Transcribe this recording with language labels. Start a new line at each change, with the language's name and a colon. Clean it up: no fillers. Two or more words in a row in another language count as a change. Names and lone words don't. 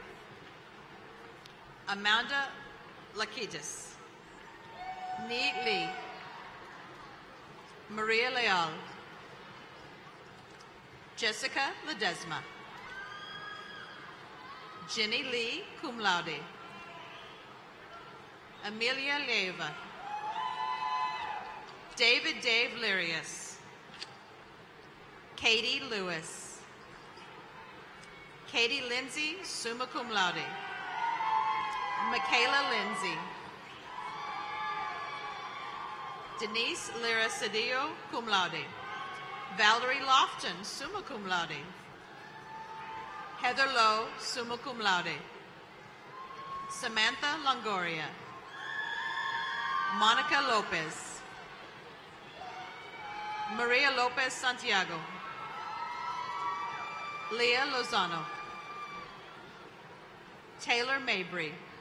English: Amanda Lakitis. Nee Lee. Maria Leal. Jessica Ledesma. Jenny Lee,
Latin: cum laude.
English: Amelia Leva. David Dave Lirius. Katie Lewis. Katie Lindsay,
Latin: summa cum laude.
English: Michaela Lindsay. Denise Lira Cedillo,
Latin: cum laude.
English: Valerie Lofton,
Latin: summa cum laude.
English: Heather Lowe,
Latin: summa cum laude.
English: Samantha Longoria. Monica Lopez. Maria Lopez Santiago. Leah Lozano. Taylor Mabry.